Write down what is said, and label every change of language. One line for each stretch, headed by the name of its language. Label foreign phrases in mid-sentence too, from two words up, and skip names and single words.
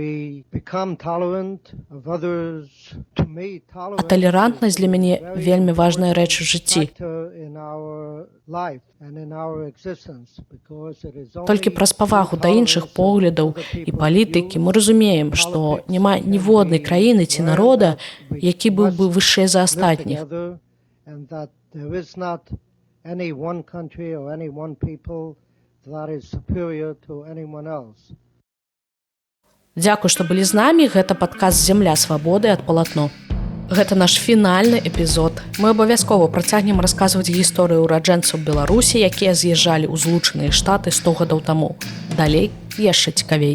Belarusian: А талерантнасць для мяне вельмі важная рэч у жыцці. Толькі праз павагу да іншых поглядаў і палітыкі мы разумеем, што няма ніводнай краіны ці народа, які быў бы вышэй за астатніх.
English: And that there is not any one country or any one people that is superior to anyone else.
Belarusian: Дзякуй, што былі з намі. Гэта падкаст «Зямля свабоды» ад Палатно. Гэта наш фінальны эпізод. Мы абавязкова працягнем расказваць гісторыю ураджэнцаў Беларусі, якія з'язджалі ў Злучаныя Штаты 100 гадоў таму. Далей яшчэ цікавей.